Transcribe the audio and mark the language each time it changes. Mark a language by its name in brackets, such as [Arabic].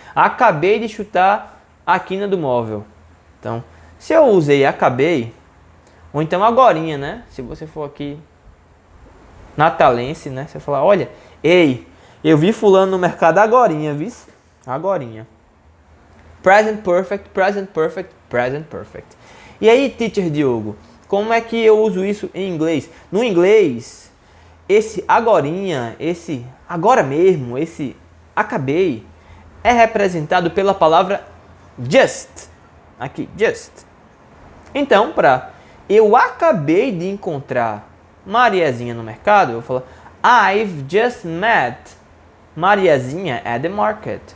[Portuguese] Acabei de chutar a quina do móvel. Então, se eu usei acabei, ou então agorinha, né? Se você for aqui natalense, né? Você falar, olha, eu vi fulano no mercado agorinha, viu? Agorinha. [English] Present perfect, present perfect, present perfect. [Portuguese] E aí, teacher Diogo, como é que eu uso isso em inglês? No inglês, esse agorinha, esse agora mesmo, esse acabei, é representado pela palavra just. Aqui, just. Então, para eu acabei de encontrar Mariazinha no mercado, eu vou falar [English] I've just met Mariazinha at the market.